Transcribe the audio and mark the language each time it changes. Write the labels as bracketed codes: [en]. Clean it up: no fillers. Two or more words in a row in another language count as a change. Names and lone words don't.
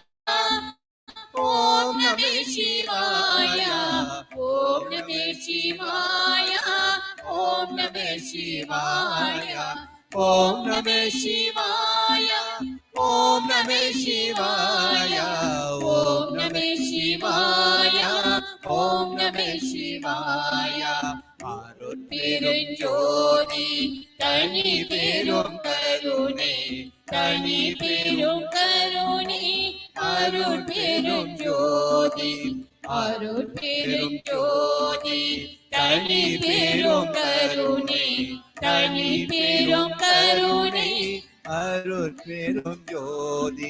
[sa] ॐ नमः शिवाय ॐ नमः शिवाय ॐ नमः शिवाय ॐ नमः शिवाय ॐ नमः शिवाय ॐ नमः शिवाय ॐ नमः शिवाय [ta] அருட்பெருஞ்சோதி தனி பெரும் கருணை தனி பெரும் கருணை அருட்பெருஞ்சோதி அருட்பெருஞ்சோதி தனி பெரும் கருணை தனி பெரும் கருணை அருட்பெருஞ்சோதி